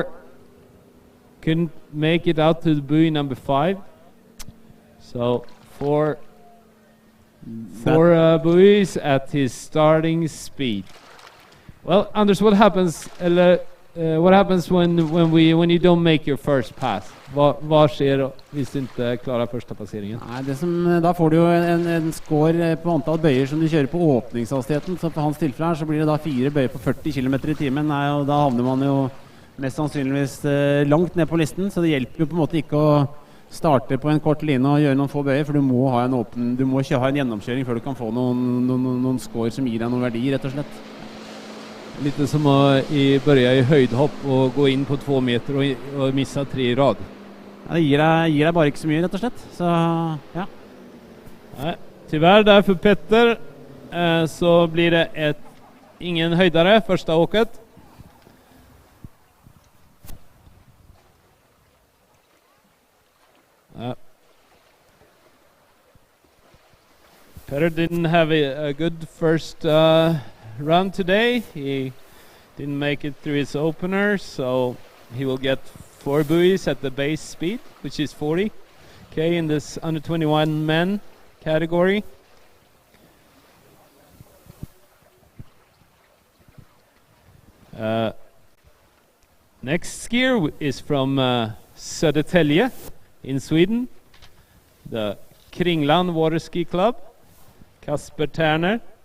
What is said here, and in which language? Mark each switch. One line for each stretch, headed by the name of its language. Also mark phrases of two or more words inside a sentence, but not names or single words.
English: Couldn't make it out to the buoy number 5. So 4 buoys at his starting speed. Well, Anders, what happens when you don't make your first pass?
Swedish: Vad sker
Norwegian: hvis du ikke klarer første passeringen? Nei, da får du jo en score på antall bøyer som du kjører på åpningshastigheten. Så på hans tilfelle her så blir det da 4 bøyer på 40 km i timen. Og da havner man jo mest sannsynligvis langt ned på listen. Så det hjelper jo på en måte ikke å starte på en kort line og gjøre noen få bøyer, for du må ha en gjennomkjøring før du kan få noen score som gir deg noen verdi, rett og slett. Litt som å börja i høydehopp og gå inn på 2 meter og missa 3 i rad. Ja, det gir deg bare ikke så mye, rett og slett. Så, ja. Nei,
Swedish: tyvärr där för Petter så blir det ingen höjdare första åket.
English: Petter didn't have a good first run today. He didn't make it through his opener, so he will get 4 buoys at the base speed, which is 40k in this under 21 men category. Next skier is from Södertälje in Sweden, the Kringland Water Ski Club, Kasper Terner.